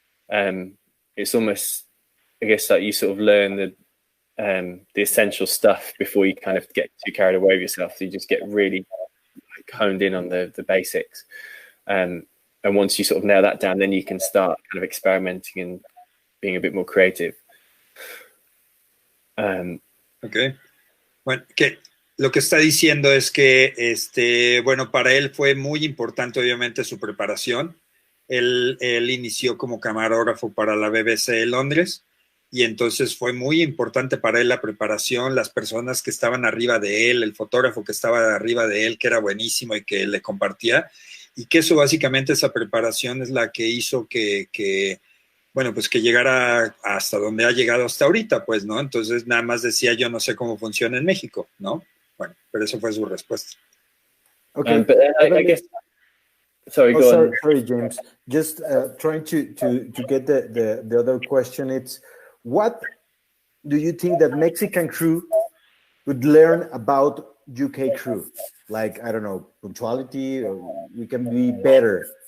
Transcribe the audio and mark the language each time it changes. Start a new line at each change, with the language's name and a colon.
English: It's almost, I guess, like you sort of learn the essential stuff before you kind of get too carried away with yourself. So you just get really honed in on the basics. And once you sort of nail that down, then you can start kind of experimenting and being a bit more creative. Okay.
Spanish: Bueno, que lo que está diciendo es que, para él fue muy importante, obviamente, su preparación. Él inició como camarógrafo para la BBC de Londres, y entonces fue muy importante para él la preparación, las personas que estaban arriba de él, el fotógrafo que estaba arriba de él, que era buenísimo y que le compartía, y que eso básicamente, esa preparación es la que hizo que llegara hasta donde ha llegado hasta ahorita, pues, ¿no? Entonces nada más decía, yo no sé cómo funciona en México, ¿no? Bueno, pero eso fue su respuesta.
English: Okay. But I guess... Sorry, go on. Sorry, James. Just trying to get the other question. It's, what do you think that Mexican crew would learn about UK crew? Like, I don't know, punctuality, or we can be better.